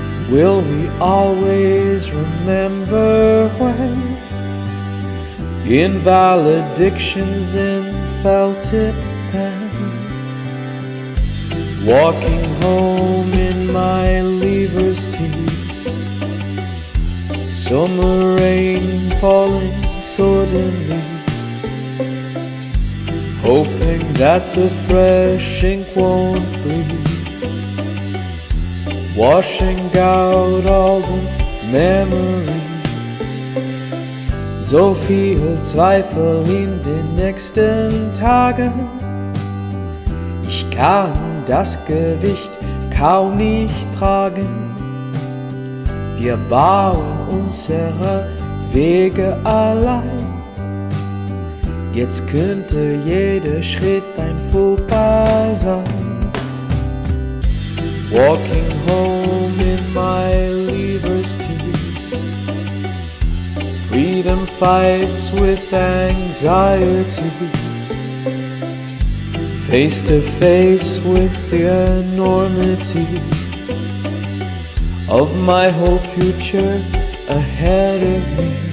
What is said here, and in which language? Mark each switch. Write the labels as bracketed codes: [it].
[en] Will we always remember when, in valedictions in felt-tip pen, walking home in my lever's teeth, summer rain falling suddenly, hoping that the fresh ink won't bleed, washing out all the memories. [de] So viel Zweifel in den nächsten Tagen, ich kann das Gewicht kaum nicht tragen. Wir bauen unsere Wege allein, jetzt könnte jeder Schritt ein Fauxpas sein. [en] Walking home in my lever's teeth, freedom fights with anxiety, face to face with the enormity of my whole future ahead of me.